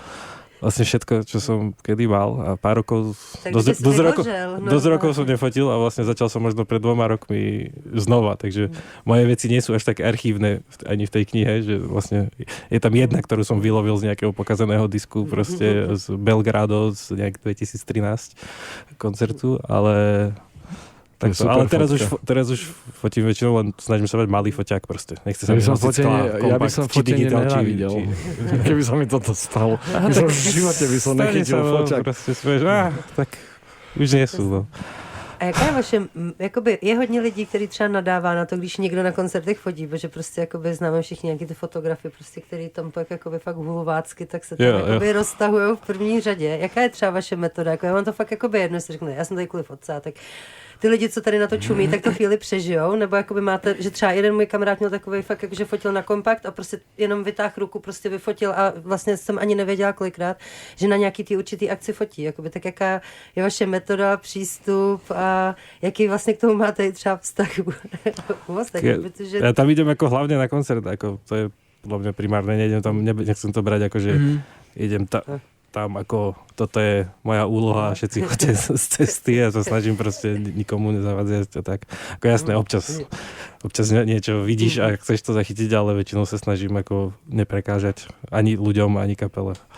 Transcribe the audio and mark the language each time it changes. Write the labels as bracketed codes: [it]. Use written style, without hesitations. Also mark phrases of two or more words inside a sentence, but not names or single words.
[sk] Vlastne všetko, čo som kedy mal a pár rokov, dosť rokov som nefotil a vlastne začal som možno pred 2 rokmi znova, takže moje veci nie sú až tak archívne ani v tej knihe, že vlastne je tam jedna, ktorú som vylovil z nejakého pokazaného disku proste z Belgrado z nejak 2013 koncertu, ale Tak to, ale teraz už fotím väčšinou, len snažím sa mať malý foťák proste. Nechce sa mi nosiť skla, ja by som fotenie nenávidel. Keby sa mi toto stalo. V živote by som nechytil foťák. Proste svieš, tak už nie sú. No. [cs] A jaká je vaše, jakoby, je hodně lidí, kteří třeba nadává na to, když někdo na koncertech fotí, protože prostě jakoby známe všichni nějaké ty fotografie, prostě, který tam pak jakoby fakt hulvácky, tak se tam jakoby roztahujou v první řadě. Jaká je třeba vaše metoda? Jako já mám to fakt jakoby jedno, si řeknu, já jsem tady kvůli fotce, tak ty lidi, co tady na to čumí, tak to chvíli přežijou, nebo jakoby máte, že třeba jeden můj kamarád měl takový fakt, jakože fotil na kompakt a prostě jenom vytáhl ruku, prostě vyfotil a vlastně jsem ani nevěděla kolikrát, že na nějaký ty určitý akci fotí. Jakoby, tak jaká je vaše metoda, přístup a jaký vlastně k tomu máte i třeba vztah u ostatních, protože... [sk] Ja tam idem ako hlavne na koncert, ako to je podľa mňa primárne, nejdem tam, nechcem to brať ako, že idem tam ako, toto je moja úloha a všetci chodte z cesty a sa snažím proste nikomu nezavadzať a tak. Ako jasné, občas niečo vidíš a chceš to zachytiť, ale väčšinou sa snažím ako neprekážať ani ľuďom, ani kapele.